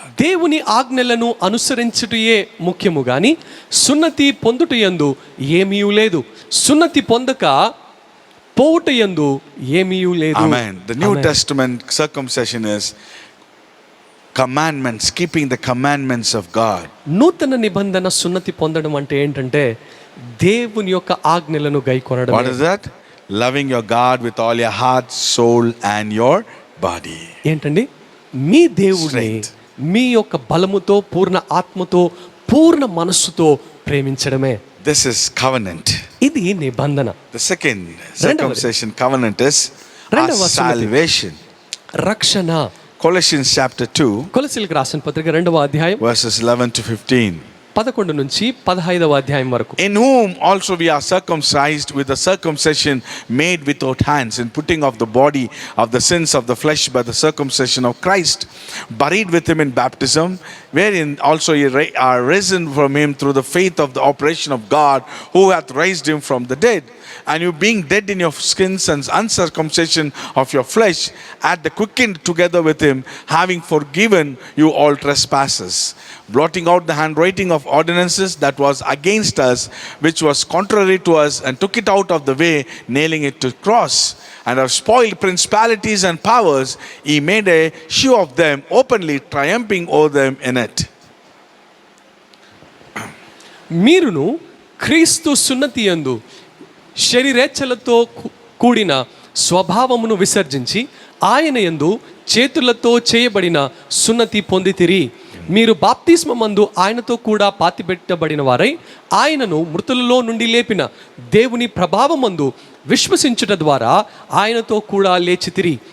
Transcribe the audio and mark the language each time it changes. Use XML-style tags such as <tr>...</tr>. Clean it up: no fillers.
<te>దేవుని ఆజ్ఞలను అనుసరించుటయే ముఖ్యము గాని సున్నతి పొందుటయందు ఏమీయూ లేదు, సున్నతి పొందక పోవుటయందు ఏమీయూ లేదు.</te> <en>Amen. The New Testament circumcision is commandments, keeping the commandments of God.</en> <te>నూతన నిబంధన సున్నతి పొందడం అంటే ఏంటంటే దేవుని యొక్క ఆజ్ఞలను గైకొనడం.</te> <en>What is that? Loving your God with all your heart, soul and your body.</en> <te>ఏంటండి? మీ దేవుని మీ యొక్క బలముతో, పూర్ణ ఆత్మతో, పూర్ణ మనస్సుతో ప్రేమించడమే.</te> <en>This is covenant.</en> <te>ఇది నిబంధన.</te> <en>The second circumcision covenant is salvation.</en> <te>రక్షణ.</te> <en>Colossians chapter 2</en> <te>కొలస్సీయులకు రాసిన పత్రిక 2వ అధ్యాయం</te> <en>verses 11 to 15.</en> <te>11 నుంచి 15వ అధ్యాయం వరకు.</te> <en>In whom also we are circumcised with the circumcision made without hands, in putting off the body of the sins of the flesh by the circumcision of Christ, buried with him in baptism, wherein also ye are risen from him through the faith of the operation of God, who hath raised him from the dead. And you being dead in your sins and uncircumcision of your flesh, at the quickened together with him, having forgiven you all trespasses, blotting out the handwriting of ordinances that was against us, which was contrary to us, and took it out of the way, nailing it to the cross. And have spoiled principalities and powers, he made a show of them openly, triumphing over them in it.</en> <te>మీరును క్రీస్తు సున్నతి యందు శరీరేచ్ఛలతో కూడిన స్వభావమును విసర్జించి ఆయన యందు చేతులతో చేయబడిన సున్నతి పొందితిరి. మీరు బాప్తిస్మమందు ఆయనతో కూడా పాతిపెట్టబడిన వారై ఆయనను మృతులలో నుండి లేపిన దేవుని ప్రభావమందు విశ్వసించుట ద్వారా ఆయనతో కూడా లేచితిరి.</te>